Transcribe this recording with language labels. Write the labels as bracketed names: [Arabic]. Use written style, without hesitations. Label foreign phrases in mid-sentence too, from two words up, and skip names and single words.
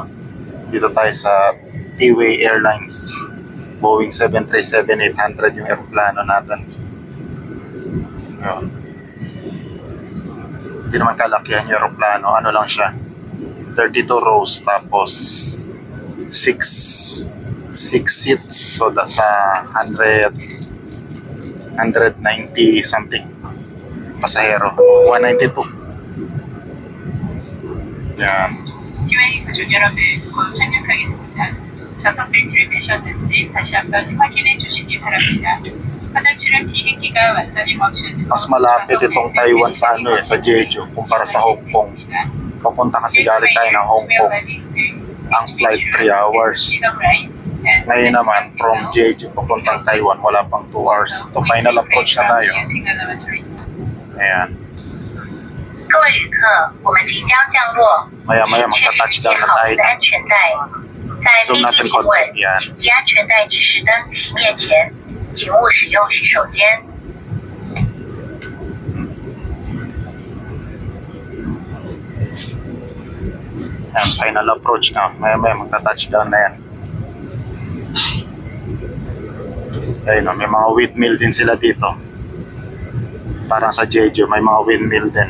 [Filipino] Dito tayo sa T-Way Airlines. Boeing 737-800 yung aeroplano natin. Yun. Hindi naman kalakihan yung aeroplano. Ano lang siya, 32 rows tapos 6 seats. [English] So that's 190 something pasahero. [Filipino] 192. Yan. [Korean] 티웨이 가족 여러분, 곧 착륙하겠습니다. 좌석 벨트를 매셨는지 다시 한번 확인해 주시기 바랍니다. 화장실은 비행기가 완전히 멈춘 후 [Filipino] Mas malapit itong Taiwan sa ano sa Jeju kumpara sa Hong Kong. Papunta kasi galing tayo ng Hong Kong. Ang flight 3 hours. Ngayon naman from Jeju papuntang Taiwan wala pang 2 hours. To [English] final approach [Filipino] na tayo. Ayan. [Chinese] 各位旅客，我们即将降落，请确实系好您的安全带。在飞机停稳，请系安全带指示灯熄灭前，请勿使用洗手间。 [Filipino] Ayan, [English] final approach [Filipino] na. Maya-maya magta-touchdown na yan. Ayun, may mga windmill din sila dito. Parang sa Jeju, may mga windmill din.